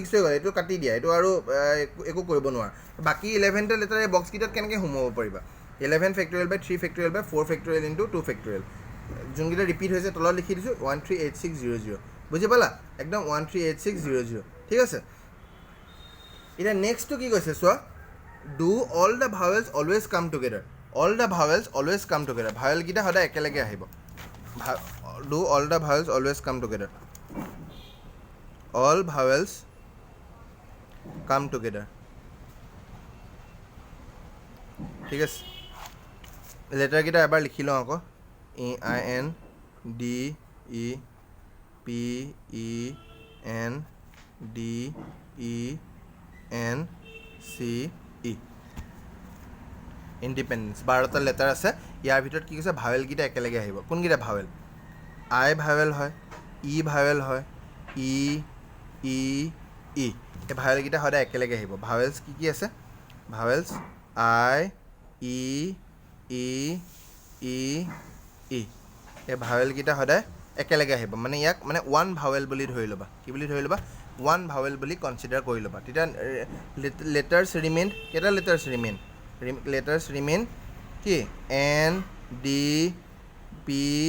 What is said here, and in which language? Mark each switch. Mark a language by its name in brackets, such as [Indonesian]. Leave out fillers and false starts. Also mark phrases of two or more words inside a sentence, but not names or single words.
[Assamese] হৈ গ'ল এইটো কাটি দিয়া এইটো আৰু একো কৰিব নোৱাৰা বাকী 11টা লেটাৰ এই বক্সকেইটাত কেনেকৈ সোমাব পাৰিবা [English] 11 factorial by 3 factorial by 4 factorial into 2 factorial [Assamese] যোনকেইটা ৰিপিট হৈছে তলত লিখি দিছোঁ 138600 বুজি পালা একদম 138600 ঠিক আছে এতিয়া নেক্সটটো কি কৈছে চোৱা [English] do all the vowels always come together all the vowels always come together [Assamese] vowel কেইটা সদায় একেলগে আহিব [English] do all the vowels always come together all vowels come together [Assamese] ঠিক আছে লেটাৰ কেইটা এবাৰ লিখি লওঁ আকৌ E I N D E P E N D E N C ই ইণ্ডিপেণ্ডেঞ্চ 12টা লেটাৰ আছে ইয়াৰ ভিতৰত কি কৈছে ভাৱেলকেইটা একেলগে আহিব কোনকেইটা ভাৱেল আই ভাৱেল হয় ই ভাৱেল হয় ই ই ই এই ভাৱেলকেইটা সদায় একেলগে আহিব ভাৱেলছ কি কি আছে ভাৱেলছ আই ই ই ই ই এই ভাৱেলকেইটা সদায় একেলগে আহিব মানে ইয়াক মানে [English] one vowel [Assamese] বুলি ধৰি ল'বা কি বুলি ধৰি ল'বা [English] one vowel [Assamese] বুলি কনচিডাৰ কৰি ল'বা তেতিয়া [English] letters remain [Assamese] কেইটা [English] letters remain letters remain [Assamese] কি এন ডি পি